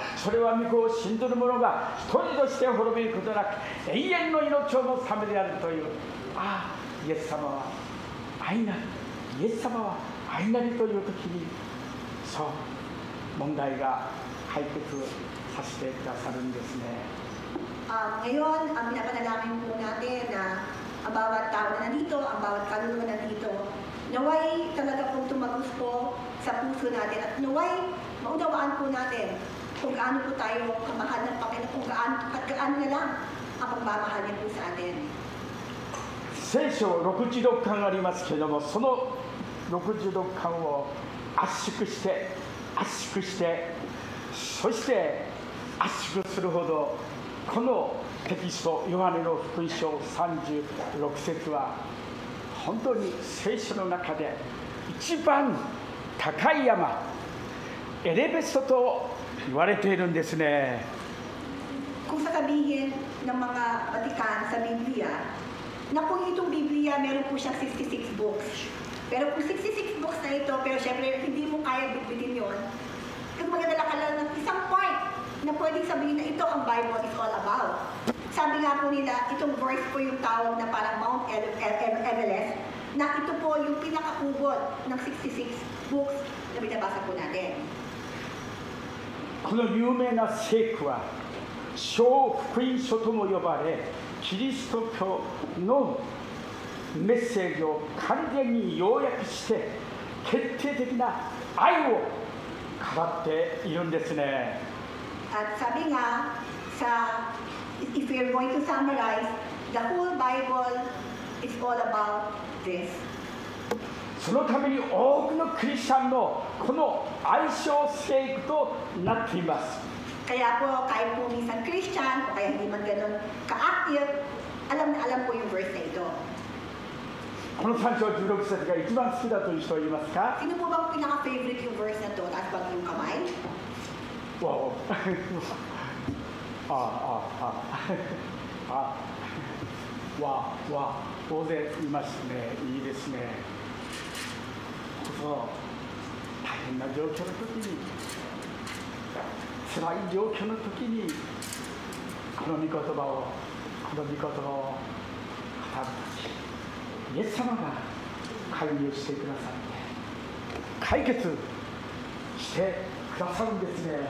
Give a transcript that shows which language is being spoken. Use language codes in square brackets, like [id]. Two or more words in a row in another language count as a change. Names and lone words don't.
[ja] それは御子を信ずる者が一人として滅びることなく永遠の命を持つためであるという。ああ、イエス様は愛なり、イエス様は愛なりという時にそう問題が解決させてくださるんですね。 [tl] Ngayon, pinapanalangin po natin na ang bawat tao na nandito, ang bawat kaluluwa na nandito, naway talaga pong tumagos po sa puso natin at naway maunawaan po natin kung gaano po tayo kamahal ng Panginoon, kung gaano na lang ang pagmamahal niya po sa atin. [ja] 聖書66巻ありますけれども、その66巻を圧縮してそして圧縮するほどこのテキストヨハネの福音書36節は本当に聖書の中で一番高い山エレベストと言われているんですね。 [tl] Kung sasabihin ng mga Vatican sa Biblia, na kung itong Biblia meron po siyang 66 books. Pero kung 66 books na ito, pero syempre hindi mo kaya bitbitin yun, kung magdadala ka lang ng isang point na pwedeng sabihin na ito ang [en] Bible is all about. [tl] Sabi nga po nila, itong verse po yung tawag na parang Mount Everest, na ito po yung pinakaubod ng 66 books na binabasa po natin. [ja] この有名な聖句は小福音書とも呼ばれ、キリスト教のメッセージを完全に要約して決定的な愛を語っているんですね。 [tl] At sabi nga, [en] if we're going to summarize, the whole Bible is all about this. [ja] そのために多くのクリスチャンのこの愛称聖句となっています。 [tl] Kaya po, kahit po minsan Christian, o kaya hindi man ganun ka-active, alam na alam po yung verse na ito. [ja] この3章16節が一番好きだという人はいますか？ [tl] Sino po bang pinaka-favorite yung verse na to? Taas bang yung kamay? [ja] わ大勢いますね。いいですね。大変な状況の時に、辛い状況の時にこの御言葉を語る時、イエス様が介入してくださって解決してくださるんですね。